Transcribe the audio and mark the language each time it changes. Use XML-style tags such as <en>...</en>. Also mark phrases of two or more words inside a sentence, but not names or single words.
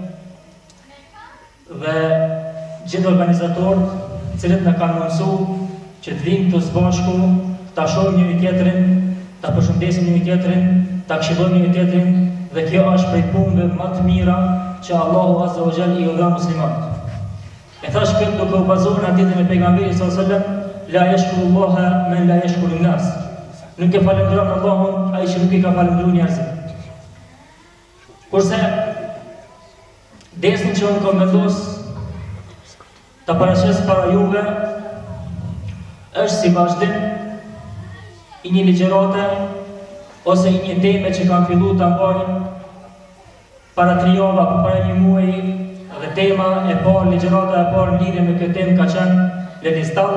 <sq>dhe gjithë organizatorët të cilët na kanë mësuar që të vinë këtu së bashku, ta shohim njëri tjetrin, ta përshëndesim njëri tjetrin, ta këshillojmë njëri tjetrin, dhe kjo është prej punëve më të mira që Allahu</sq> <ar>عز وجل</ar> <sq>i udhëron muslimanët. E thash këtë duke u bazuar në hadithin e pejgamberit</sq> <ar>صلى الله عليه وسلم, لا يشكر الله من لا يشكر الناس.</ar> <sq>Nuk e falenderon Allahun ai që nuk i ka falendëruar njerëzit. Kurse desni që unë kam vendos ta paraqes para juve është si vazhdim i një ligjërate ose i një teme që kanë filluar ta mbajnë para 3 javë apo para 1 muaji, dhe tema e parë, ligjërata e parë në lidhje me këtë temë ka qenë Ledistan.</sq>